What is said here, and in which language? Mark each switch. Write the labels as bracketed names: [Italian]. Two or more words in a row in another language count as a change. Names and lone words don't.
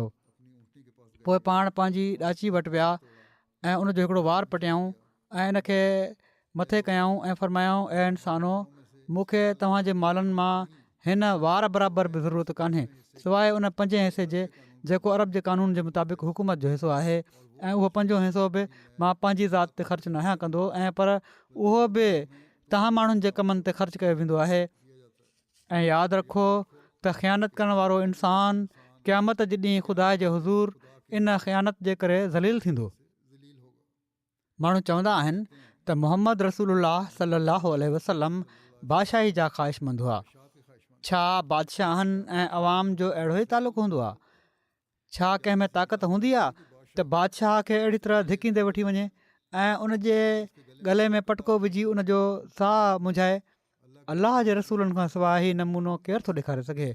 [Sindhi] पोइ पाण पंहिंजी ॾाची वटि विया ऐं उनजो हिकिड़ो वार पटियाऊं ऐं इनखे मथे कयऊं ऐं फ़रमायाऊं ए इंसानो, मूंखे तव्हांजे मालनि मां हिन वार बराबरि बि ज़रूरत कान्हे सवाइ उन 5 हिसे जे जेको अरब जे कानून जे मुताबिक़ हुकूमत जो हिसो आहे ऐं उहो 5 हिसो बि मां पंहिंजी ज़ात ते ख़र्चु न आहियां कंदो ऐं पर उहो बि तव्हां माण्हुनि जे कमनि ते ख़र्चु कयो वेंदो आहे। ऐं यादि रखो त ख़यानत करण वारो इंसानु क़यामत जे ॾींहुं ख़ुदा जे हज़ूर इन ख़यानत जे करे ज़लील थींदो। माण्हू चवंदा आहिनि त मुहम्मद [Arabic] رسول الله صلى الله عليه وسلم [Sindhi] बादशाही जा ख़्वाहिशमंद हुआ। छा बादशाहनि ऐं अवाम जो अहिड़ो ई तालुक़ु हूंदो आहे? छा कंहिं में ताक़त हूंदी आहे त बादशाह खे अहिड़ी तरह धिकींदे वठी वञे ऐं उनजे गले में पटको विझी उनजो साहु मुंझाए? अलाह जे रसूलनि खां सवाइ ही नमूनो केरु थो ॾेखारे सघे?